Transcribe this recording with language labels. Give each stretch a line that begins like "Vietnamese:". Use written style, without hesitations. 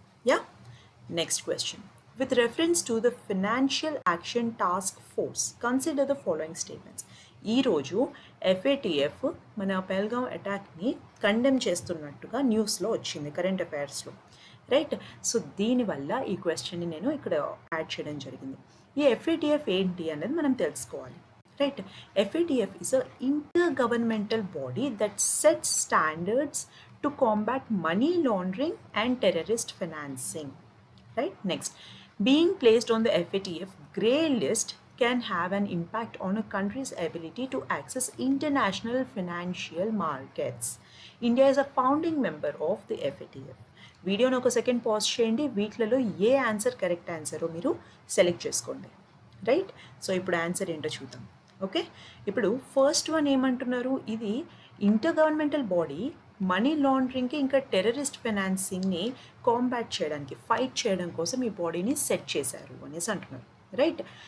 English: Yeah, next question. With reference to the financial action task force consider the following statements.
Telugu: ఈరోజు FATF మన Pahalgam అటాక్ని condemn చేస్తున్నట్టుగా న్యూస్లో వచ్చింది, current అఫైర్స్లో, right? So దీనివల్ల ఈ క్వశ్చన్ని నేను ఇక్కడ యాడ్ చేయడం జరిగింది. ఈ FATF ఏంటి అనేది మనం తెలుసుకోవాలి, right?
English: FATF is an intergovernmental body that sets standards to combat money laundering and terrorist financing, right? Next, being placed on the FATF grey list can have an impact on a country's ability to access international financial markets. India is a founding member of the FATF.
Telugu: వీడియోని ఒక second pause చేయండి. వీటిలలో ఏ answer correct ఆన్సరో మీరు select చేసుకోండి, right? So ఇప్పుడు answer ఏంటో చూద్దాం. Okay, ఇప్పుడు first one ఏమంటున్నారు, ఇది ఇంటర్ గవర్నమెంటల్ బాడీ మనీ లాండరింగ్కి ఇంకా టెర్రరిస్ట్ ఫైనాన్సింగ్ని కాంబాట్ చేయడానికి, ఫైట్ చేయడం కోసం ఈ బాడీని సెట్ చేశారు అనేసి అంటున్నారు, రైట్?